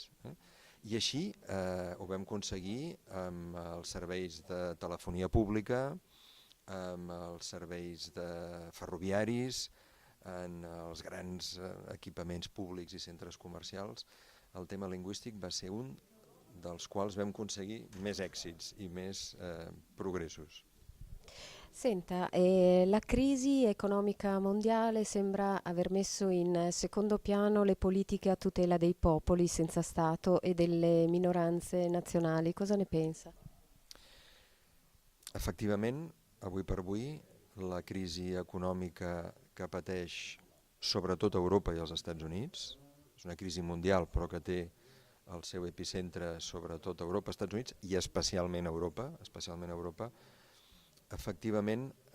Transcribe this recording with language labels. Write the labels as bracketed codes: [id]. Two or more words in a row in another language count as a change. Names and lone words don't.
[ca] I així ho vam aconseguir amb els serveis de telefonia pública, amb els serveis de ferroviaris, en els grans equipaments públics i centres comercials. El tema lingüístic va ser un dels quals vam aconseguir més èxits i més progressos. [it] Senta, la crisi economica mondiale sembra aver messo in secondo piano le politiche a tutela dei popoli senza Stato e delle minoranze nazionali. Cosa ne pensa? [ca] Efectivament, avui per avui, la crisi econòmica que pateix sobretot Europa i els Estats Units, és una crisi mundial però que té el seu epicentre sobretot a Europa, Estats Units i especialment a Europa, efectivament